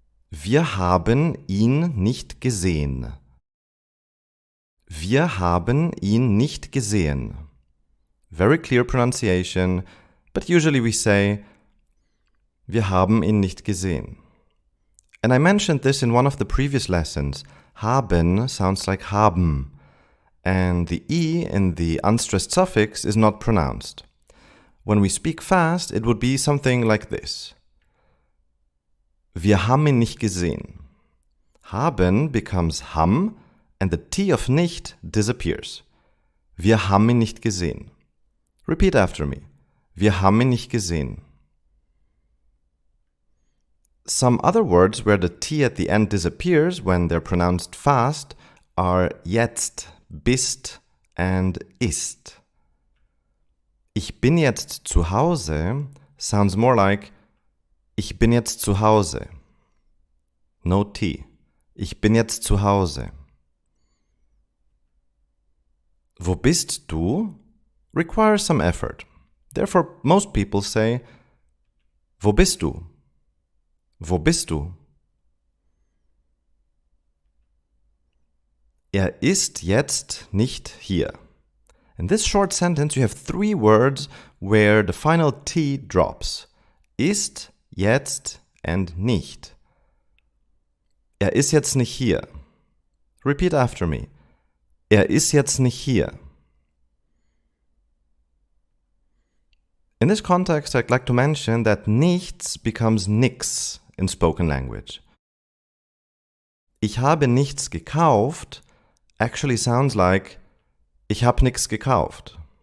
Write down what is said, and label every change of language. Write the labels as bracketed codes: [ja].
[de] Wir haben ihn nicht gesehen. Wir haben ihn nicht gesehen. [en] Very clear pronunciation, but usually we say, [de] wir haben ihn nicht gesehen. [en] And I mentioned this in one of the previous lessons. Haben sounds like haben, and the E in the unstressed suffix is not pronounced. When we speak fast, it would be something like this. [de] Wir haben ihn nicht gesehen. [en] Haben becomes ham, and the T of nicht disappears. [de] Wir haben ihn nicht gesehen. [en] Repeat after me. [de] Wir haben ihn nicht gesehen. [en] Some other words where the T at the end disappears when they're pronounced fast are jetzt, bist, and ist. [de] Ich bin jetzt zu Hause [en] sounds more like [de] ich bin jetzt zu Hause. No T. Ich bin jetzt zu Hause. Wo bist du? [en] Requires some effort. Therefore, most people say, [de] wo bist du? Wo bist du? Er ist jetzt nicht hier. [en] In this short sentence, you have 3 words where the final T drops. [de] Ist, jetzt, and nicht. Er ist jetzt nicht hier. [en] Repeat after me. [de] Er ist jetzt nicht hier. [en] In this context, I'd like to mention that nichts becomes nix in spoken language. [de] Ich habe nichts gekauft [en] actually sounds like [de] ich hab nix gekauft.